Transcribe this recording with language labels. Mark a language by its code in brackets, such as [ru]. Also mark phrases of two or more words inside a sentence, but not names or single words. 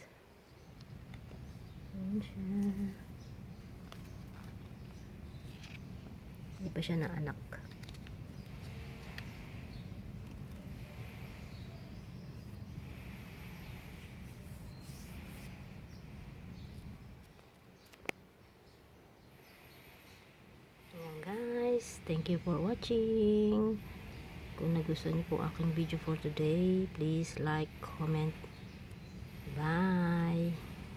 [tl] Yan siya. Hindi pa siya na anak. Ayan, guys. [en] Thank you for watching. [tl] Kung nagustuhan niyo po aking video [en] for today, please like, comment. [tl] Bye!